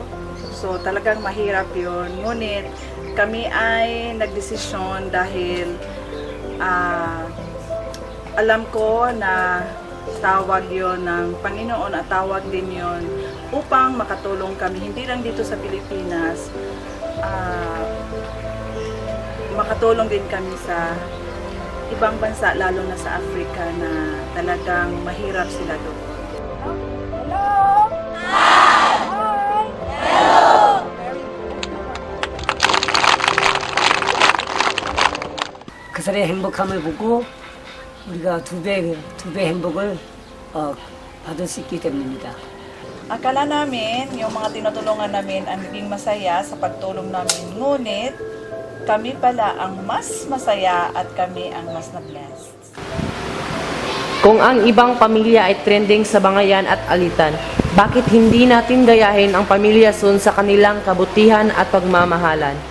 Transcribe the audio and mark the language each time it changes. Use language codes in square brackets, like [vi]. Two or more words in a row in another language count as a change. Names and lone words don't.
[tl] So talagang mahirap yun. Ngunit kami ay nagdesisyon dahil alam ko na tawag yon ng Panginoon at tawag din yon upang makatulong kami, hindi lang dito sa Pilipinas, makatulong din kami sa ibang bansa, lalo na sa Africa na talagang mahirap sila doon. [ko] 그 사람의 행복함을 보고 우리가 두 배 행복을 받을 수 있기 때문입니다. [tl] Akala namin, yung mga tinutulungan namin ang naging masaya sa pagtulong namin. Ngunit, kami pala ang mas masaya at kami ang mas na-blessed. Kung ang ibang pamilya ay trending sa bangayan at alitan, bakit hindi natin gayahin ang Pamilya Sun sa kanilang kabutihan at pagmamahalan?